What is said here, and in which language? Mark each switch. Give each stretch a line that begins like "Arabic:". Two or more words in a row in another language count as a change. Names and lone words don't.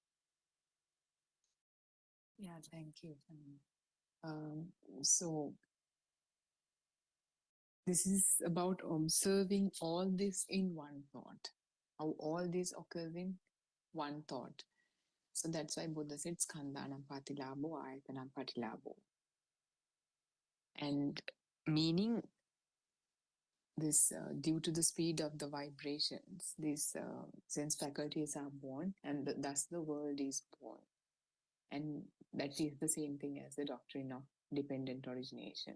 English: Yeah, thank you. So this is about observing all this in one thought, how all this occurs in one thought. So that's why Buddha said
Pali: skandhanam patilabo ayatanam patilabo.
English: And meaning this due to the speed of the vibrations, these sense faculties are born, and thus the world is born. And that is the same thing as the doctrine of dependent origination.